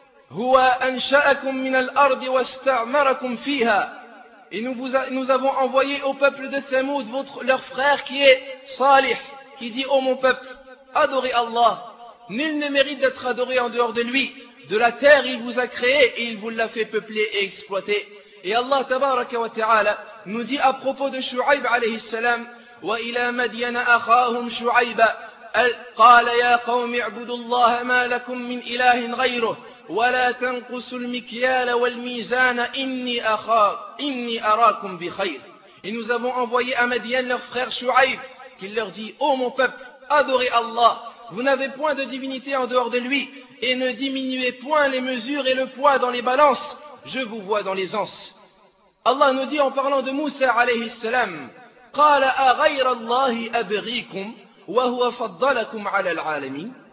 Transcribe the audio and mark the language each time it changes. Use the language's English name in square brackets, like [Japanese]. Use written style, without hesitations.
[Arabic] هو أنشأكم من الأرض واستعمركم فيها. [French] Et nous avons envoyé au peuple de Thamoud leur frère qui est Salih, qui dit, ô mon peuple, adorez Allah. Nul ne mérite d'être adoré en dehors de lui. De la terre il vous a créé et il vous l'a fait peupler et exploiter. Et Allah tabaraka wa ta'ala nous dit à propos de Shu'aib alayhi salam, [Arabic] وإلى مدين أخاهم شعيبا قال يا قوم اعبدوا الله ما لكم من إله غيره ولا تنقصوا المكيال والميزان إني أراكم بخير. [French] Et nous avons envoyé à Madian leur frère Shu'aib, qui leur dit, ô mon peuple, adorez Allah. Vous n'avez point de divinité en dehors de lui, et ne diminuez point les mesures et le poids dans les balances. Je vous vois dans l'aisance. Allah nous dit en parlant de Moussa alayhi salam, [Arabic] قال أغير الله أبغيكم وهو فضلكم على العالمين.